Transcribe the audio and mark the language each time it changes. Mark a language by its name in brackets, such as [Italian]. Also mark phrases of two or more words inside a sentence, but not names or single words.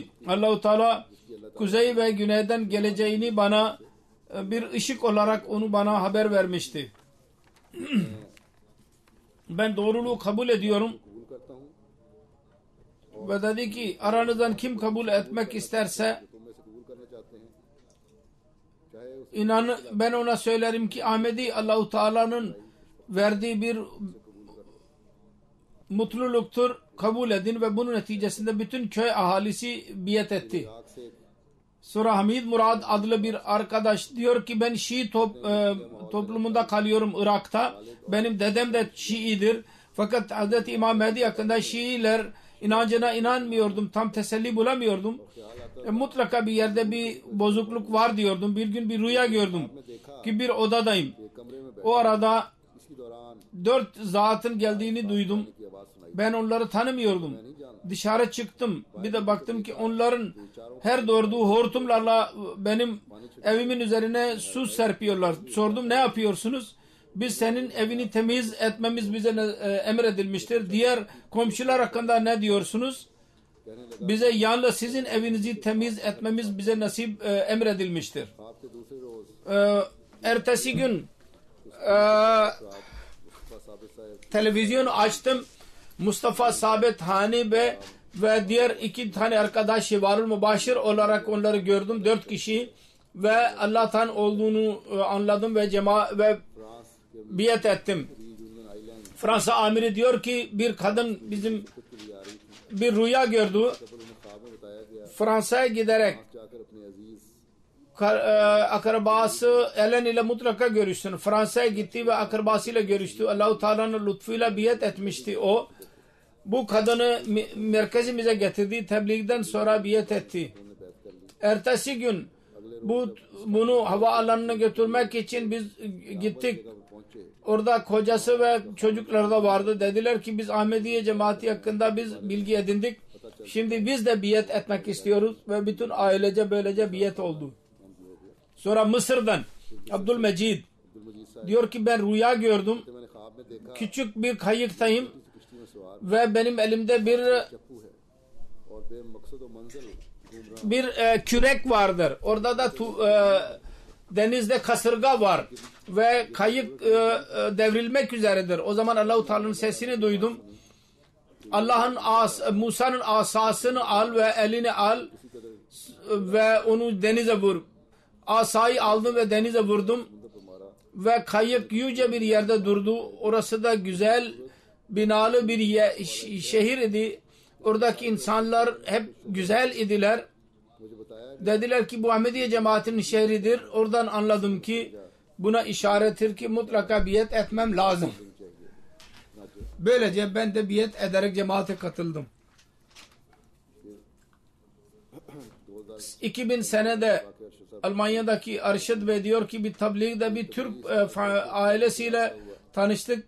[Turkish] Allah-u Teala kuzey ve güneyden geleceğini bana bir ışık olarak onu bana haber vermişti. Ben doğruluğu kabul ediyorum ve dedi ki aranızdan kim kabul etmek isterse [Hindi] तुम में से कबूल करना चाहते हैं चाहे उस [Turkish] inan ben ona söylerim ki Ahmedi Allah-u Teala'nın verdiği bir mutluluktur, kabul edin ve bunun neticesinde bütün köy ahalisi biat etti. [Hindi] आग से [Turkish] Sonra Hamid Murad adlı bir arkadaş diyor ki ben Şii toplumunda kalıyorum Irak'ta. Benim dedem de Şiidir. Fakat Hz. İmam Mehdi hakkında Şiiler inancına inanmıyordum. Tam teselli bulamıyordum. Mutlaka bir yerde bir bozukluk var diyordum. Bir gün bir rüya gördüm ki bir odadayım. [Hindi] कमरे में [Turkish] O arada [Hindi] इसी दौरान [Turkish] 4 zatın geldiğini duydum. [Hindi] की आवाज सुनाई [Turkish] Ben onları tanımıyordum. Dışarı çıktım. Bir de baktım ki onların her doğurduğu hortumlarla benim evimin üzerine su serpiyorlar. Sordum ne yapıyorsunuz? Biz senin evini temiz etmemiz bize emredilmiştir. Diğer komşular hakkında ne diyorsunuz? Bize yalnız sizin evinizi temiz etmemiz bize nasip emredilmiştir. [Hindi] आपके दूसरे रोज [Turkish] Ertesi gün [Hindi] साबित साहब [Turkish] televizyon açtım. Mustafa Sabit Hani ve diğer 2 tane arkadaşı Varul Mübaşir olarak onları gördüm. 4 kişi ve Allah'tan olduğunu anladım ve [Hindi] फ्रांस के [Turkish] biat ettim. [Hindi] यूनियन आइलैंड [Turkish] Fransa amiri diyor ki bir kadın bizim [Hindi] की आ रही थी [Turkish] bir rüya gördü. [Hindi] तब उन्हें ख्वाब में बताया गया [Turkish] Fransa'ya giderek [Hindi] जाकर अपने अजीज [Turkish] akrabası Ellen ile mutlaka görüşsün. Fransa'ya gitti ve akrabasıyla görüştü. Allah-u Teala'nın lütfuyla biat etmişti o. Bu kadını merkezimize getirdi. Tebliğden sonra biat etti. Ertesi gün bunu havaalanına götürmek için biz gittik. [Hindi] पहुंचे [Turkish] Orada kocası ve çocukları da vardı. Dediler ki biz Ahmediye cemaati hakkında biz bilgi edindik. Şimdi biz de biat etmek istiyoruz ve bütün ailece böylece biat oldu. Sonra Mısır'dan Abdülmecid [Hindi] अब्दुल मजीद साहब [Turkish] diyor ki ben rüya gördüm. [Hindi] मैंने ख्वाब में देखा [Turkish] Küçük bir kayıktayım [Hindi] किश्ती में सवार [Turkish] ve benim elimde bir [Hindi] चप्पू है और बेमकसद व मंजिल घूम रहा [Turkish] kürek vardır. Orada da denizde kasırga var ve kayık devrilmek üzeredir. O zaman Allah-u Teala'nın sesini duydum. Musa'nın asasını al ve elini al ve onu denize vur. Asayı aldım ve denize vurdum ve kayık yüce bir yerde durdu. Orası da güzel binalı bir şehir idi. Oradaki insanlar hep güzel idiler. [Hindi] मुझे बताया [Turkish] Dediler ki bu Ahmediye cemaatinin şehridir. Oradan anladım ki buna işarettir ki mutlaka biat etmem lazım. Böylece ben de biat ederek cemaate katıldım. 2000 senede Almanya'daki Arşid Bey diyor ki bir tabliğde bir Türk ailesiyle tanıştık.